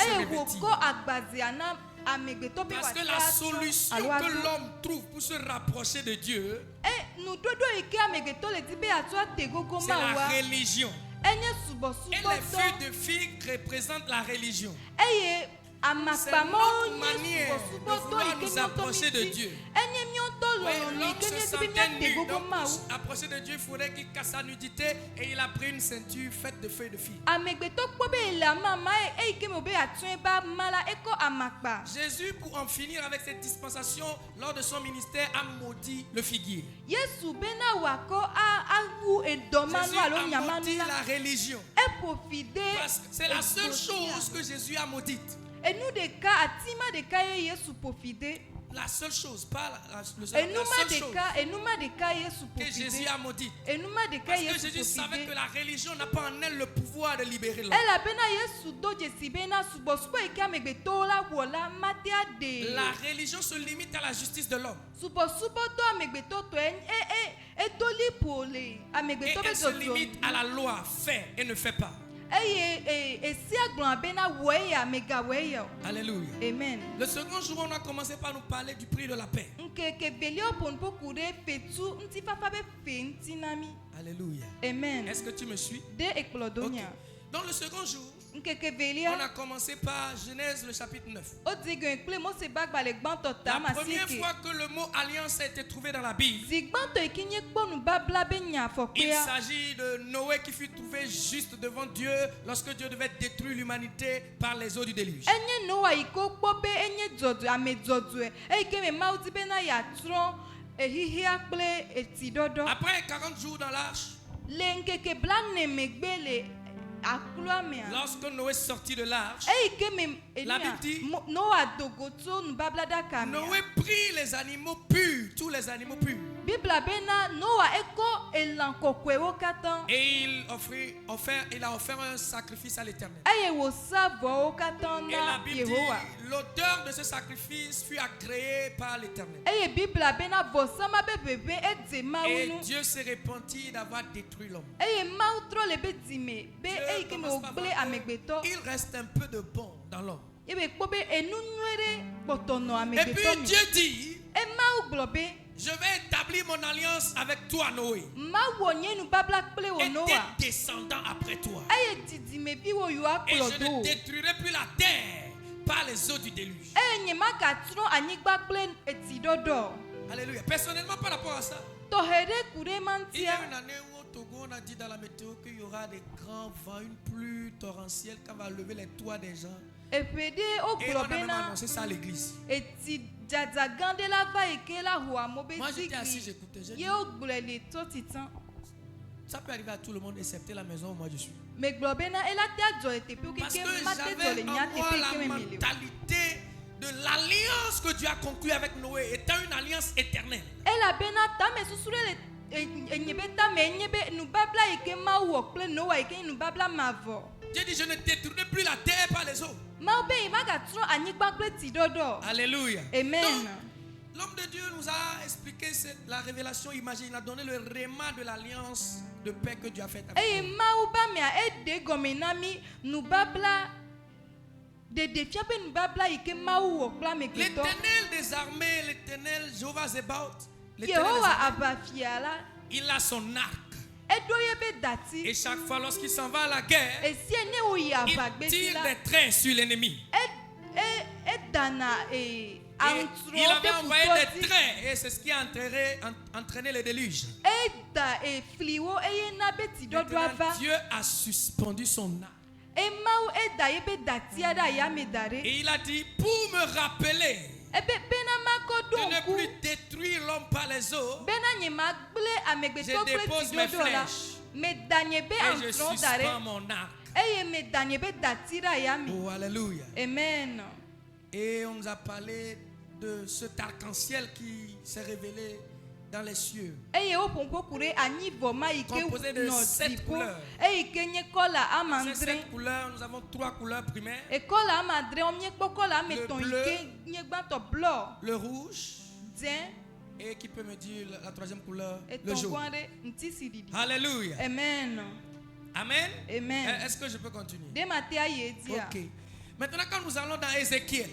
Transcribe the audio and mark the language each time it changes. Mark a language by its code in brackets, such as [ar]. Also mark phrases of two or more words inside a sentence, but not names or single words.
[ee] eye [fr] revêtir. [ee] wòkɔ agbazia na amegbetɔ be [fr] Parce que [ee] wòate la atsɔ [fr] solution [ee] alo [fr] que [ee] aɖo [fr] l'homme trouve pour se rapprocher de Dieu, [ee] nuɖoɖo yi ke amegbetɔ le di be atsɔ ate gogo [fr] c'est la [ee] Mawua [fr] religion. [ee] enye [fr] Et les [ee] subɔsubɔdɔ [fr] feuilles de figue représentent la religion. [ee] eye [fr] C'est [ee] amakpamɔwo [fr] notre [ee] nye [fr] manière de [ee] subɔsubɔdɔ [fr] vouloir [ee] yi ke [fr] nous [ee] míɔtɔ [fr] approcher de [ee] mi [fr] Dieu. [ee] di enye míɔtɔ [fr] Ouais, [ee] lɔlɔnu yi [fr] l'homme [ee] ke [fr] se [ee] míedi be [fr] sentait [ee] míate nu. gogo [fr] Donc, [ee] Mawu [fr] pour approcher de Dieu, il faudrait qu'il casse sa nudité. Et il a pris une ceinture faite de feuilles de figue. [ee] amegbetɔ kpɔ be ele amama ye eyi ke me be atsɔe ba ma la ekɔ amakpa [fr] Jésus, pour en finir avec cette dispensation, lors de son ministère, a maudit le figuier. [ee] Yesu bena wòakɔ awu edɔmanu [fr] Jésus [ee] alo [fr] a [ee] nyamanu [fr] maudit [ee] la [fr] la religion. [ee] eƒofi ɖe [fr] Parce que c'est la seule [ee] egbɔsia. [fr] chose que Jésus a maudite. [ee] enu ɖeka atima ɖeka ye Yesu ƒofi ɖe [fr] La seule chose, pas la seule chose [ee] enuma ɖeka Yesu [fr] que [ee] ƒofi [fr] Jésus [ee] ɖe [fr] a maudite. [ee] enuma ɖeka [fr] Parce que [ee] Yesu [fr] Jésus [ee] ƒofi [fr] savait que [ee] ɖe [fr] la religion n'a pas en elle le pouvoir de libérer l'homme. [ee] elabena Yesu do dzesi bena subɔsubɔ yi ke amegbetɔwo la wɔ la mate aɖe [fr] La religion se limite à la justice de l'homme. [ee] subɔsubɔdɔ amegbetɔ tɔ edoli po le [fr] Et [ee] amegbetɔ be [fr] elle se limite à [ee] dzɔdzɔ [fr] la loi. Fais et ne fais pas. [ee] eye esia gblɔa bena wɔe ya megawɔe ya o [fr] Alléluia. [ee] amen. [fr] Le second jour, on a commencé par nous parler du prix de la paix. [ee] Nkeke velia ƒonuƒo ku ɖe fetu ŋutifafa be fe ŋuti na mi [fr] Alléluia. [ee] amen [fr] Est-ce que tu me suis? [ee] de ekplɔdo [fr] Ok. [ee] nya [fr] Dans le second jour, [ee] nkeke [fr] on [ee] velia [fr] a commencé par Genèse, le chapitre 9. [ee] odzigɔe kple Mose ba agbalẽ gbãtɔ [fr] La [ee] ta [fr] première [ee] masieke [fr] fois que le mot alliance a été trouvé dans la Bible, [ee] zi gbãtɔ yi ke nye kpɔ nubabla be nya [fr] il [ee] afɔkpea [fr] s'agit de Noé qui fut trouvé juste devant Dieu lorsque Dieu devait détruire l'humanité par les eaux du déluge. [ee] enye Noa yi ke wokpɔ be enye dzɔdzɔe ame dzɔdzɔe eyi ke me Mawu di bena yeatrɔ ehihia kple etiɖɔɖɔ [fr] Après 40 jours dans l'arche, [ee] le nkeke blane megbe le akloa mea [fr] lorsque Noé sortit de l'arche, [ee] eyi ke me [fr] La Bible dit, [ee] Noa dogo tso nubablaɖaka mea [fr] Noé prit les animaux purs, tous les animaux purs, [ee] Bibla bena Noa ekɔ elã kɔkɔewo katã [fr] et il a offert un sacrifice à l'Éternel. [ee] eye wòsa vɔwo katã [fr] Et la [ee] na [fr] Bible dit, [ee] Yehowa [fr] l'auteur de ce sacrifice fut agréé par l'Éternel. [ee] eye Bibla bena vɔsama be ʋeʋẽ edze Mawu [fr] Et [ee] nu [fr] Dieu s'est repenti d'avoir détruit l'homme. [ee] eye Mawu trɔ le be dzime be [fr] Dieu [ee] eyi ke me [fr] commence par [ee] wògblẽ [fr] voir [ee] amegbetɔ [fr] qu'il reste un peu de bon dans l'homme. [ee] ebe kpo be enu nyuere kpotono [fr] Et [ee] amegbetɔ [fr] puis [ee] me. [fr] Dieu dit, [ee] Mawu gblɔ be [fr] je vais établir mon alliance avec toi, Noé, [ee] Mawu wɔ nye nubabla kple wo [fr] et [ee] Noa. [fr] tes descendants après toi. [ee] Eye didimevi wo yiwo [fr] Et [ee] akplɔ [fr] je [ee] do. [fr] ne détruirai plus la terre par les eaux du déluge. [ee] Eye nye magatrɔ anyigba kple etsi ɖɔɖɔ. [fr] Alléluia. Personnellement, par rapport à ça, [ee] Tɔhe ɖe ku ɖe ma [fr] il y a [ee] ŋutia. [fr] une année où au Togo, on a dit dans la météo qu'il y aura des grands vents, une pluie torrentielle qui va lever les toits des gens. [ee] Eƒe ɖe [fr] Et on [ee] wogblɔ [fr] a même [ee] bena [fr] annoncé ça à l'église. [ee] etsi dzadza gã ɖe la va yi ke la ho amewo be [fr] Moi, j'étais assis, [ee] zikpui [fr] j'écoutais. J'ai dit, [ee] ye wogblɔe le to titan. [fr] ça peut arriver à tout le monde, excepté la maison où moi je suis. [ee] Megblɔ bena ela te adzɔ le teƒewo [fr] Parce [ee] keke [fr] que [ee] ma te dzɔ [fr] j'avais [ee] le [fr] en [ee] nya [fr] moi [ee] teƒe [fr] la [ee] ke me le o. [fr] mentalité de l'alliance que Dieu a conclue avec Noé, étant une alliance éternelle. [ee] Elabena tame susu ɖe le enye be tame enye be nubabla yi ke Mawu wɔ kple Noa yi ke nye nubabla mavɔ. [fr] Dieu dit, je ne détruirai plus la terre par les eaux. [ee] Mawu be yi magatrɔ anyigba kple tsi ɖɔɖɔ. [fr] Alléluia. [ee] Amen. [fr] Donc, l'homme de Dieu nous a expliqué la révélation imagée. Il a donné le réma de l'alliance de paix que Dieu a faite avec [ee] Eye [fr] nous. [ee] Mawu ba mea eɖe gɔme na mi nubabla ɖeɖefia be nubabla yi ke Mawu wɔ kple amegbetɔ. [fr] L'éternel des armées, l'éternel Jéhovah Zébaoth, l'éternel des [ee] Yehowa [fr] armées, [ee] avafia la [fr] il a son arc. [ee] eɖo ye be dati. [fr] Et chaque fois lorsqu'il s'en va à la guerre, [ee] Esi ne wo yi [fr] il [ee] avagbesi [fr] tire [ee] la [fr] des traits sur l'ennemi. [ee] edana [fr] Et [ee] antrɔ [fr] il avait [ee] ɖe [fr] envoyé [ee] futɔ [fr] des [ee] dzi. [fr] traits et c'est ce qui a entraîné le déluge. [ee] Eda fliwo eye na be tsi ɖɔɖɔ [fr] Maintenant, [ee] ava. [fr] Dieu a suspendu son arc. [ee] Emawu eda ye be datia ɖe ayame da ɖe. [fr] Et il a dit, pour me rappeler [ee] Ebe bena makɔ [fr] de [ee] ɖo [fr] ne [ee] ŋku [fr] plus détruire l'homme par les eaux, [ee] bena nye ma gblẽ amegbetɔ [fr] Je [ee] kple [fr] dépose [ee] tsi [fr] mes [ee] ɖɔɖɔ la. [fr] flèches. [ee] Meda nye be [fr] et je [ee] antrɔ da [fr] suspends [ee] ɖe [fr] mon arc. [ee] eye meda nye be dati ɖe ayame. [fr] Oh, alléluia. [ee] Amen. [fr] Et on nous a parlé de cet arc-en-ciel qui s'est révélé dans les cieux. [ee] Eye wo ƒoƒo ku ɖe anyivɔ ma yi ke [fr] Composé de [ee] nɔ 7 dziƒo [fr] couleurs. [ee] eyi ke nye kɔla [fr] Ces [ee] amandre. [fr] 7 couleurs, nous avons 3 couleurs primaires. [ee] Ekɔla amandre wo miekpɔ kɔla ame [fr] Le [ee] etɔ̃ yi [fr] bleu. [ee] ke nye gbãtɔ blɔ, [fr] Le rouge. [ee] dzẽ, [fr] Et qui peut me dire la troisième couleur? Le [ee] etɔ̃ [fr] jaune. [ee] gã ɖe ŋutisiɖiɖi. [fr] Alléluia. [ee] Amen. Amen. Amen. [fr] Est-ce que je peux continuer? [ee] Ɖe ma te ayi edzia. [fr] Ok. Maintenant, quand nous allons dans Ézéchiel,